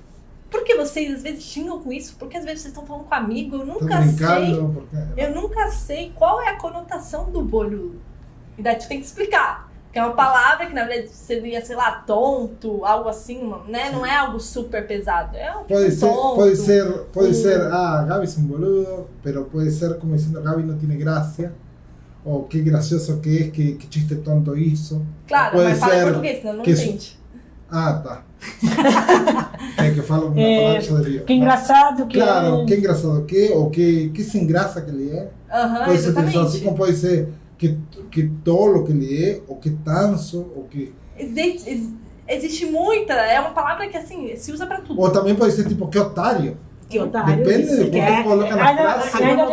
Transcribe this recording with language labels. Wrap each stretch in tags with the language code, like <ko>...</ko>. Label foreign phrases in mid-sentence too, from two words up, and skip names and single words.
<pt>Por que vocês às vezes xingam com isso? Porque às vezes vocês estão falando com amigo, eu Tô nunca sei. brincando, porque... Eu nunca sei qual é a conotação do boludo. E daí tu tem que explicar. Que é uma palavra que na verdade seria, sei lá, tonto, algo assim, né? Não é algo super pesado. É um</pt> <es>Puede ser,</es> <pt>tonto.</pt> <es>puede ser, Gaby es un boludo, pero puede ser como diciendo Gaby no tiene gracia, o qué gracioso que es, qué chiste tonto hizo.</es> <pt>Claro,</pt> <es>Puede</es> <pt>mas fala em</pt> <es>ser</es> <pt>português, senão não que isso- entende. Ah, tá. É que falo uma palavra só de que engraçado que Claro, é. qué engraçado que es, o qué sin graça que ele é. Aham, Pode ser utilizado exatamente. assim, como pode ser que tolo que ele é, ou que tanso, ou que... Existe muita, é uma palavra que assim, se usa pra tudo. Ou também pode ser tipo, que otário. Que otário, Depende isso, de que como é tu coloca na Ainda- frase. a ainda-</pt>